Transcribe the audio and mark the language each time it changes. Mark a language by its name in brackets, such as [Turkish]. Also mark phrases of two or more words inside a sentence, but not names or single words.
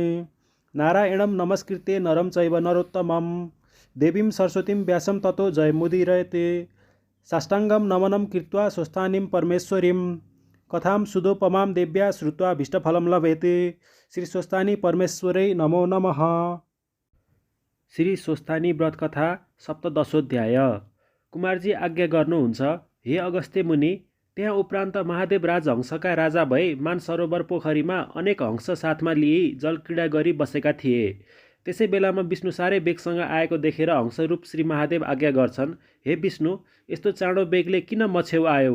[Sanskrit] नारायणं नमस्कृत्य नरं चैव नरोत्तमं देवीं सरस्वतीं व्यासं ततो जयमुदीरयते। साष्टाङ्गं नमनं कृत्वा स्वस्थानीं परमेश्वरीं कथां सुदोपमां देव्या श्रुत्वा भीष्टफलं लभेते। श्री स्वस्थानी परमेश्वरै नमो नमः। श्री स्वस्थानी व्रत कथा सप्तदशोध्याय। [Nepali] कुमारजी आज्ञा गर्नुहुन्छ, हे अगस्त्य मुनि, त्यहाँ उपरान्त महादेव राजहंसका राजा भई मानसरोवर पोखरीमा अनेक हंस साथमा लिई जलक्रीडा गरी बसेका थिए। त्यसै बेलामा विष्णु साह्रै बेगसँग आएको देखेर हंसरूप श्री महादेव आज्ञा गर्छन्, हे विष्णु, यस्तो चाँडो बेगले किन मछेउ आयौ?